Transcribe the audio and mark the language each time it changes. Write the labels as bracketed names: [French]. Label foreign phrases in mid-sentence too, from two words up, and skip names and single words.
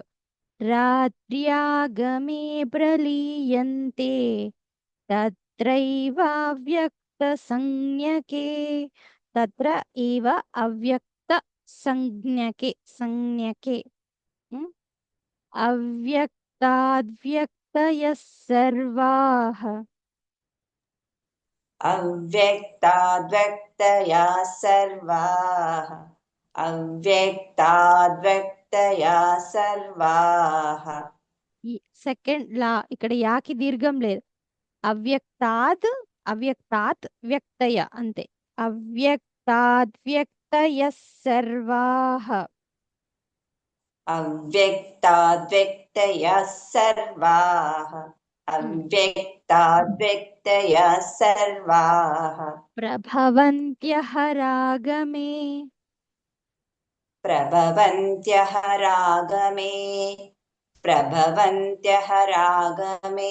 [Sanskrit] రాత్ర్యాగమే ప్రలీయంతే తత్రైవ అవ్యక్తసంజ్ఞకే. తత్ర ఏవ అవ్యక్త సంజ్ఞకే. సంజ్ఞకే అవ్యక్తాద్వ్యక్తయः సర్వాః. अव्यक्ताद्व्यक्तयः सर्वाः अव्यक्ताद्व्यक्तयः सर्वाः. [Telugu] సెకండ్ లా ఇక్కడ యాకి దీర్ఘం లేదు. [Sanskrit] అవ్యక్తాద్ అవ్యక్తాత్ వ్యక్తయ అంతే. అవ్యక్తాద్వ్యక్తయः సర్వాః. अव्यक्ताद्व्यक्तयः सर्वाः अव्यक्ताद्व्यक्तयः सर्वाः ప్రభవంత్యః రాగమే. प्रभवन्त्यः रागमे प्रभवन्त्यः रागमे